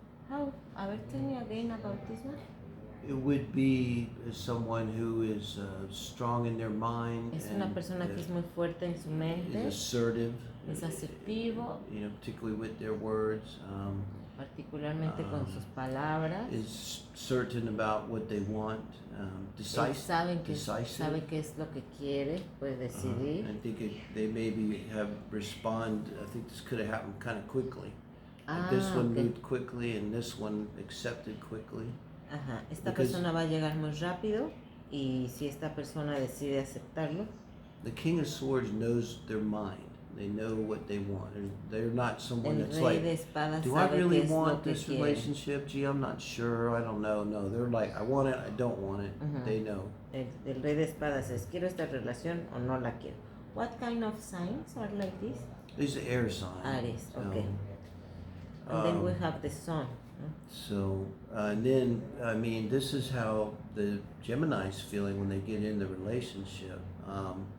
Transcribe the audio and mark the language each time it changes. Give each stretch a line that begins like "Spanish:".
Spanish: A ver,
English: tell me again about this one. It would be someone who is strong in their mind.
Spanish: Es una persona que es muy fuerte en su mente.
English: Is assertive.
Spanish: Es asertivo.
English: Particularly with their words.
Spanish: Particularmente con sus palabras.
English: Is certain about what they want. Decisive.
Spanish: Sabe qué es lo que quiere, puede decidir.
English: I think they maybe have respond. I think this could have happened kind of quickly. This one moved quickly and this one accepted quickly. Ajá.
Spanish: Esta persona va a llegar muy rápido y si esta persona decide aceptarlo.
English: The King of Swords knows their mind. They know what they want. They're not someone that's like, do I really want this relationship? Gee, I'm not sure. I don't know. No, they're like, I want it. I don't want it. They know.
Spanish: El rey de espadas es, quiero esta relación o no la quiero.
English: What kind of signs are like this? These are air signs. Aries, okay. And then we have the sun. So, and then, this is how the Gemini's feeling when they get in the relationship. Wow.